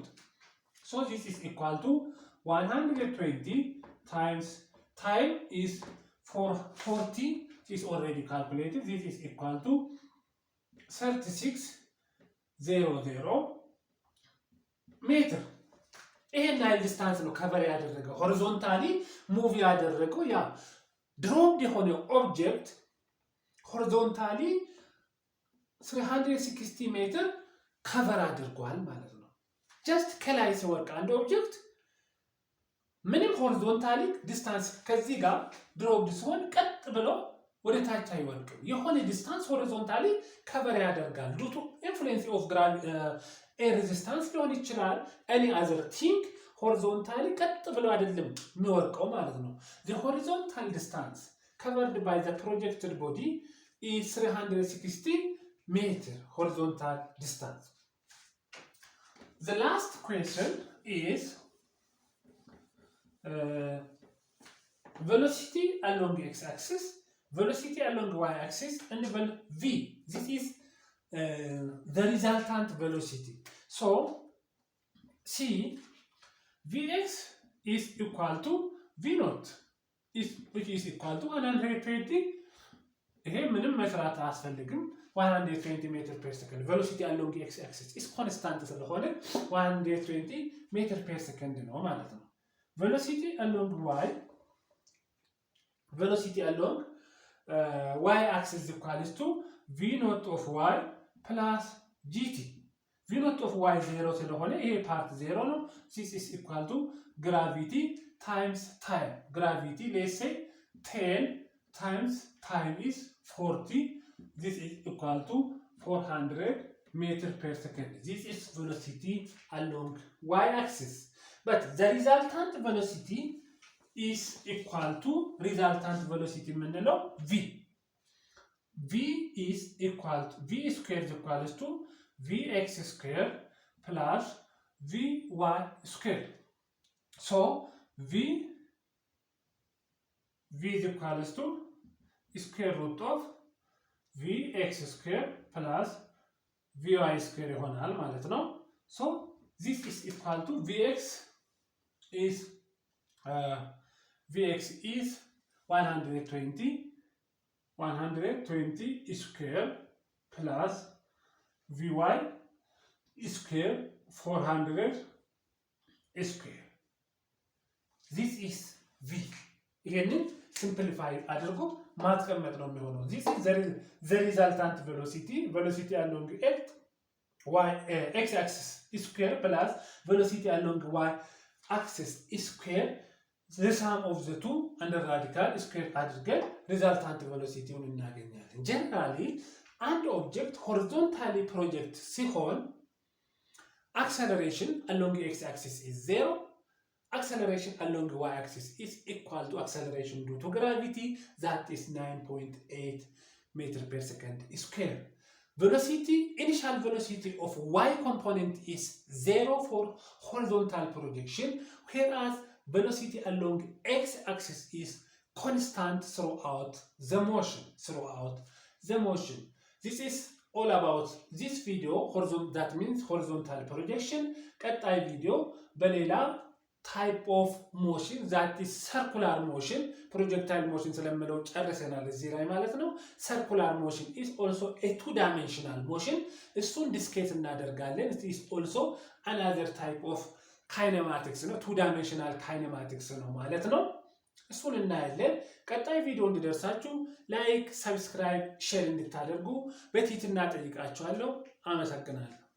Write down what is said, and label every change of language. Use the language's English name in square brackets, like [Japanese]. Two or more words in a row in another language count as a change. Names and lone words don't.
[English] So this is equal to 120 times time is 40 is already calculated. This is equal to 3600 meter. [Amharic] ይሄን ያህል ዲስታንስ ነው ከቨር ያደረገው [English] horizontally move [Amharic] ያደረገው ያ ድሮፕድ የሆነ [English] object horizontally [Amharic] 360 ሜትር ከቨር አድርጓል ማለት ነው። ጀስት ከላይ ሲወርቅ አንድ ኦብጀክት ምንም [English] horizontally distance [Amharic] ከዚህ ጋር ድሮፕድ ሲሆን ቀጥ ብሎ ወደ ታች አይወርቅም። የሆነ [English] distance horizontally cover [Amharic] ያደርጋል [English] due to influence of air resistance [Amharic] ሊሆን ይችላል። [English] any other thing horizontally [Amharic] ቀጥ ብሎ አይደለም የሚወርቀው ማለት ነው። [English] the horizontal distance covered by the projected body is 360 meter horizontal distance. The last question is velocity along x-axis, velocity along y-axis, and v. This is the resultant velocity. So, see, Vx is equal to V naught, which is equal to 120. [Amharic] ይሄ ምንም መስራት አያስፈልግም [English] 120 meter per second velocity along x axis is constant ስለሆነ 120 meter per second [Amharic] ነው ማለት ነው። [English] velocity along y axis is equal to V naught of y plus gt. V naught of y 0 [Amharic] ስለሆነ ይሄ ፓርት 0 ነው። [English] this is equal to gravity times time. Gravity, let's say 10 times time is 40. This is equal to 400 meter per second. This is velocity along y-axis. But the resultant velocity is equal to resultant velocity ምንለው v. V square is equal to Vx square plus Vy square. So V is equal to square root of Vx square plus Vy square [Amharic] ይሆናል ማለት ነው። [English] So this is equal to Vx is 120 square plus Vy square 400 square. This is V. [Amharic] ይሄንን ሲምፕሊፋይ አድርጎ ማስቀመጥ ነው የሚሆነው። [English] This is the resultant velocity along x axis square plus velocity along y axis square. The sum of the two under radical square አድርገን resultant velocityውን እናገኛለን። Generally አንድ object horizontally project ሲሆን acceleration along x axis is 0. Acceleration along y axis is equal to acceleration due to gravity, that is 9.8 meter per second square. Velocity, initial velocity of y component is 0 for horizontal projection, whereas velocity along x axis is constant throughout the motion. This is all about this video. That means horizontal projection. [Amharic] ቀጣይ ቪዲዮ በሌላ [English] type of motion, that is circular motion, projectile motion [Amharic] ስለምለው ጨርሰናል እዚህ ላይ ማለት ነው። [English] circular motion is also a two-dimensional motion. [Amharic] እሱን ዲስከስ እናደርጋለን. [English] it is also another type of kinematics [Amharic] ነው። [English] two-dimensional kinematics [Amharic] ነው ማለት ነው። እሱን እናያለን። ቀጣይ ቪዲዮ እንዲደርሳችሁ ላይክ፣ ሰብስክራይብ፣ ሼር እንድታደርጉ በትህትና ጠይቃችኋለሁ። አመሰግናለሁ።